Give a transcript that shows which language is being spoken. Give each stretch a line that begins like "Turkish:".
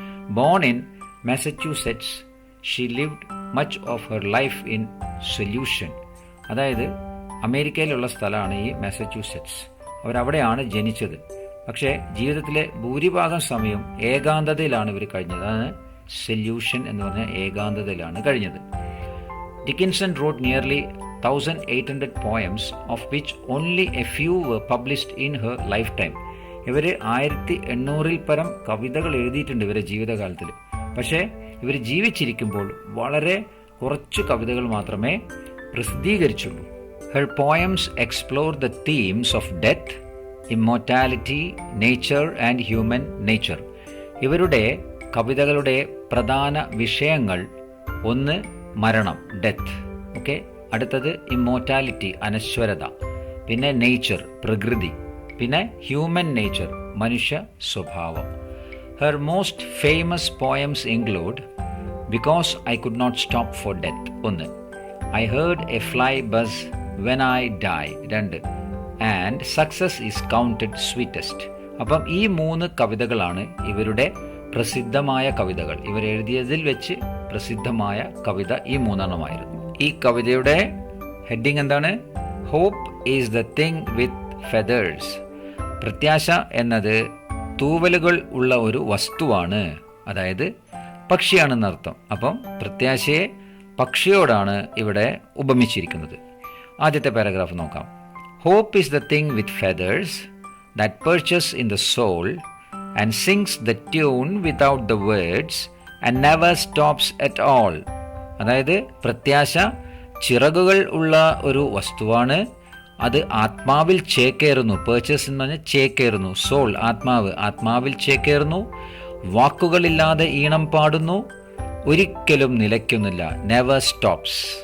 English: Born in Massachusetts, she lived much of her life in solution.
Malayalam: അതായത് അമേരിക്കയിലുള്ള സ്ഥലമാണ് ഈ മാസച്യൂസെറ്റ്സ്. അവരവിടെയാണ് ജനിച്ചത്. പക്ഷേ ജീവിതത്തിലെ ഭൂരിഭാഗം സമയം ഏകാന്തതയിലാണ് ഇവർ കഴിഞ്ഞത്. അതാണ് സൊല്യൂഷൻ എന്ന് പറഞ്ഞ ഏകാന്തതയിലാണ് കഴിഞ്ഞത്.
English: Dickinson wrote nearly 1,800 poems, of which only a few were published in her lifetime.
Malayalam: ഇവർ 1800 പരം കവിതകൾ എഴുതിയിട്ടുണ്ട് ഇവരുടെ ജീവിതകാലത്തിൽ. പക്ഷേ ഇവർ ജീവിച്ചിരിക്കുമ്പോൾ വളരെ കുറച്ചു കവിതകൾ മാത്രമേ പ്രസിദ്ധീകരിച്ചുള്ളൂ.
English: Her poems explore the themes of death, immortality, nature and human nature.
Malayalam: ഇവരുടെ കവിതകളുടെ പ്രധാന വിഷയങ്ങൾ ഒന്ന് മരണം, ഡെത്ത്. ഓക്കെ, അടുത്തത് ഇമ്മോർട്ടാലിറ്റി, അനശ്വരത. പിന്നെ നേച്ചർ, പ്രകൃതി.
English: പിന്നെ human nature,
Malayalam: മനുഷ്യ സ്വഭാവം.
English: Her most famous poems include because I could not stop for death, ഒന്ന്. I heard a fly buzz when I die, രണ്ട്. And success is counted sweetest.
Malayalam: അപ്പം ഈ 3 കവിതകളാണ് ഇവരുടെ പ്രസിദ്ധമായ കവിതകൾ. ഇവർ എഴുതിയതിൽ വെച്ച് പ്രസിദ്ധമായ കവിത ഈ 3 ഈ കവിതയുടെ ഹെഡിങ് എന്താണ്?
English: Hope is the thing with feathers.
Malayalam: പ്രത്യാശ എന്നത് തൂവലുകൾ ഉള്ള ഒരു വസ്തുവാണ്, അതായത് പക്ഷിയാണെന്നർത്ഥം. അപ്പം പ്രത്യാശയെ പക്ഷിയോടാണ് ഇവിടെ ഉപമിച്ചിരിക്കുന്നത്. ആദ്യത്തെ പാരഗ്രാഫ് നോക്കാം.
English: Hope is the thing with feathers that perches in the soul and sings the tune without the words and never stops at all.
Malayalam: അതായത് പ്രത്യാശ ചിറകുകൾ ഉള്ള ഒരു വസ്തുവാണ്. അത് ആത്മാവിൽ ചേക്കേറുന്നു. പേർച്ചസ് എന്ന് പറഞ്ഞാൽ ചേക്കേറുന്നു. സോൾ, ആത്മാവ്, ആത്മാവിൽ ചേക്കേറുന്നു. വാക്കുകളില്ലാതെ ഈണം പാടുന്നു, ഒരിക്കലും നിലയ്ക്കുന്നില്ല.
English: Never stops.